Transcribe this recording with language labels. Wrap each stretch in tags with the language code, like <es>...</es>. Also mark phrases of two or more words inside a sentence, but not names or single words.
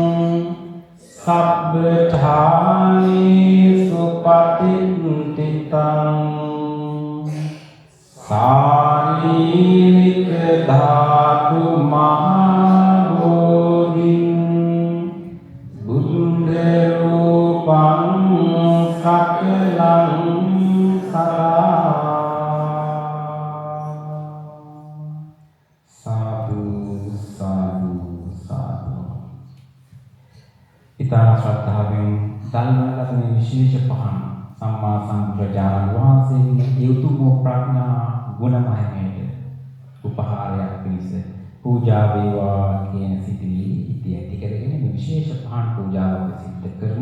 <pi>සබ්බඨානේසු පටිච්චිතං සාරීරික ධාතු මහබෝධින් බුද්ධ රූපං සකලං සාදු සාදු සාදු.</pi> <si>ඊතන ශ්‍රද්ධාවෙන් දල්වලට මේ විශේෂ පහන් සම්මා සම්බුදුරජාණන් වහන්සේගේ උතුම් ප්‍රඥා ගුණ මහිමයට උපහාරයක් පිණිස පූජා වේවා කියන සිතිවිලි ඉති ඇති කරගෙන මේ විශේෂ පහන් පූජාව සිද්ධ කරමු.</si>